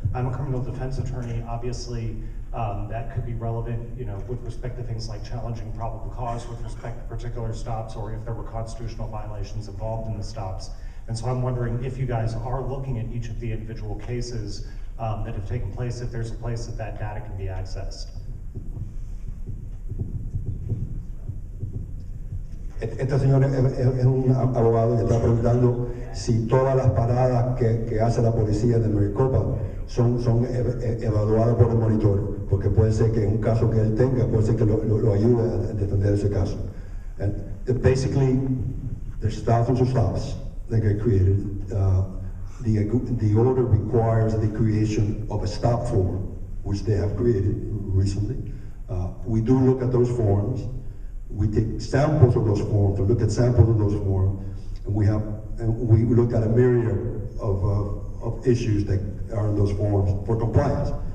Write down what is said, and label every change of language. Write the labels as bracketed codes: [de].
[en] I'm a criminal defense attorney. Obviously, that could be relevant, with respect to things like challenging probable cause with respect to particular stops, or if there were constitutional violations involved in the stops. And so I'm wondering if you guys are looking at each of the individual cases that have taken place, if there's a place that data can be accessed. [es] Este señor es un abogado y está preguntando si todas las paradas que hace la policía de Maricopa son evaluadas por el monitor, porque puede ser que en un caso que él tenga, puede ser que lo ayude a defender ese caso. [en] And basically, there's thousands of stops that get created. The order requires the creation of a stop form, which they have created recently. We do look at those forms. We take samples of those forms, or look at samples of those forms, and we look at a myriad of issues that are in those forms for compliance.